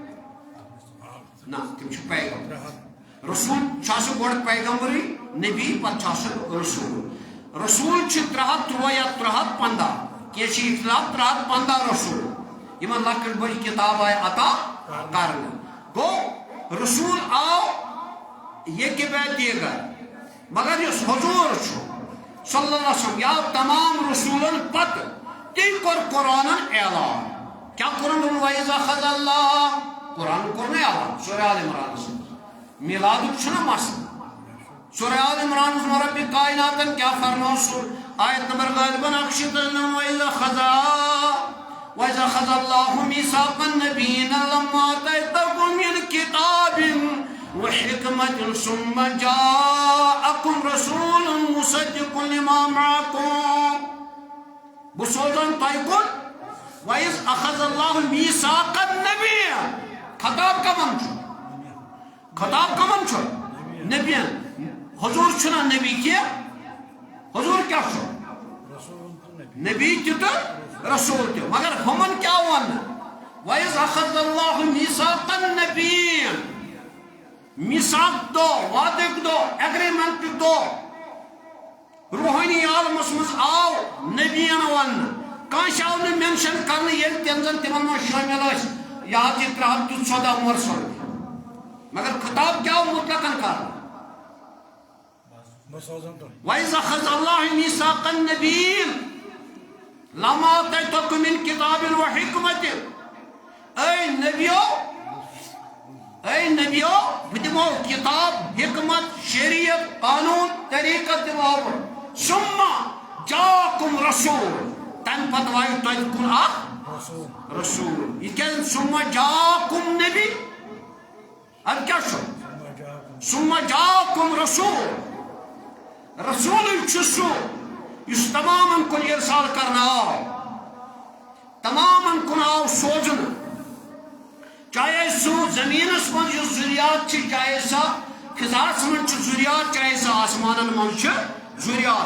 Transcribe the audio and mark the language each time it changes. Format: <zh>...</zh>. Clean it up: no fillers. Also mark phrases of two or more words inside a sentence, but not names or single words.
<ks>نہ تِم چھِ پیغمبر رسول چھُ آسان گۄڈٕ پیغمبرٕے نبی پتہٕ چھُ آسان رسول رسول چھِ 313 یا 315 کینٛہہ چھِ اختلاف 315 رسول یِمن لۄکٕٹ بٔڑ کِتاب آیہِ عطا کرنہٕ گوٚو رسول آو ییٚکہِ بعد دیٖگر مگر یُس حضوٗر چھُ صلی</ks> <ar>اللہ علیہ وسلم</ar> <ks>یا تمام رسوٗلن پتہٕ تٔمۍ کوٚر قرآنن اعلان کیٛاہ کوٚرُن</ks> <ar>وَإِذَا أَخَذَ اللَّهُ</ar> <ks>قرآن کوٚر نہٕ اعلان سورہ آل عمرانس منٛز میلادُک چھُنہ مسلہٕ سورہ آل عمرانس منٛز رۄبِ کائناتن کیٛاہ فرماو سُہ آیت نمبر غالباً اکشتن</ks> <ar>وَإِذَا خَذَ اللَّهُ مِيثَاقَ النَّبِيِّينَ لَمَّا آتَيْتُكُم مِّن كِتَابٍ وَحِكْمَةٍ ثُمَّ جَاءَكُمْ رَسُولٌ مُصَدِّقٌ لِمَا مَعَكُمْ</ar> <ks>بہٕ سوزن تۄہہِ کُن</ks> <ar>وَإِذْ أَخَذَ اللَّهُ مِيثَاقَ النَّبِيِّينَ</ar> <ks>خطاب کمن چھُ خطاب کمن چھُ نبیَن حضور چھُنا نبی کینٛہہ حضور کیٛاہ چھُ نبی تہِ تہٕ رسول تہِ مگر ہُمن کیٛاہ ووٚن</ks> <ar>وَإِذْ أَخَذَ اللَّهُ مِيثَاقَ النَّبِيِّينَ</ar> <ks>میثاق دۄہ وعدٕکۍ دۄہ ایگریمنٹُک دۄہ روحانی عالمس منٛز آو نبیَن وننہٕ کٲنٛسہِ آو نہٕ مینشن کرنہٕ ییٚلہِ تِم زن تِمن منٛز شٲمِل ٲسۍ یہِ حظ یہِ 314 مرسل مگر خطاب کیٛاہ آو مطلقن کرنہٕ</ks> <ar>وَإِذْ أَخَذَ اللَّهُ مِيثَاقَ النَّبِيِّينَ لَمَّا آتَيْتُكُم مِّن كِتَابٍ وَحِكْمَةٍ</ar> <ks>اے نبیو بہٕ دِمو کتاب حکمت شریعت قانون طریقت دِمو بہٕ</ks> <ar>ثُمَّ جَاءَكُمْ رَسُولٌ</ar> <ks>تَمہِ پتہٕ واتہِ تۄہہِ کُن اکھ رسول یہِ کیٛازِ</ks> <ar>ثُمَّ جَاءَكُمْ</ar> <ks>نبی اَدٕ کیٛاہ چھُ</ks> <ar>ثُمَّ جَاءَكُمْ رَسُولٌ</ar> <ks>رسولٕے چھُ سُہ یُس تمامن کُن اِرسال کرنہٕ آو تمامن کُن آو سوزنہٕ چاہے سُہ زمینس منٛز یُس ذُریات چھِ چاہے سۄ فضاہس منٛز چھِ ذُریات چاہے سۄ آسمانن منٛز چھِ ذُریات</ks>